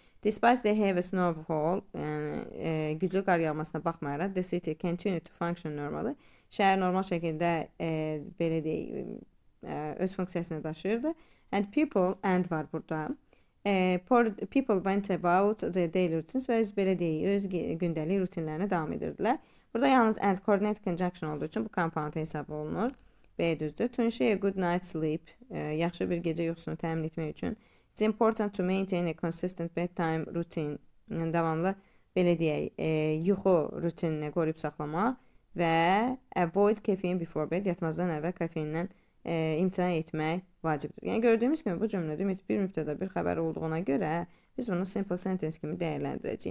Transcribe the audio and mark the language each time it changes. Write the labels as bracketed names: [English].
[English] Despite they have a snowfall, [Azerbaijani] yəni güclü qar yağmasına baxmayaraq, [English] the city continued to function normally. [Azerbaijani] Şəhər normal şəkildə belə deyək, öz funksiyasını daşıyırdı. [English] And people, and [Azerbaijani] var burada. [English] People went about their daily routines [Azerbaijani] və belə deyək, öz gündəlik rutinlərinə davam edirdilər. Burada yalnız [English] and coordinated conjunction [Azerbaijani] olduğu üçün bu compound hesab olunur. B düzdür. [English] To ensure a good night's sleep, [Azerbaijani] yaxşı bir gecə yuxusunu təmin etmək üçün. [English] It's important to maintain a consistent bedtime routine. [Azerbaijani] Yəni, davamlı, belə deyək, yuxu rutinini qoruyub saxlamaq və [English] avoid caffeine before bed, [Azerbaijani] yatmazdan əvvəl kafeindən imtina etmək vacibdir. Yəni, gördüyümüz kimi bu cümlədə bir mübtəda bir xəbər olduğuna görə biz bunu [English] simple sentence [Azerbaijani] kimi dəyərləndirəcəyik.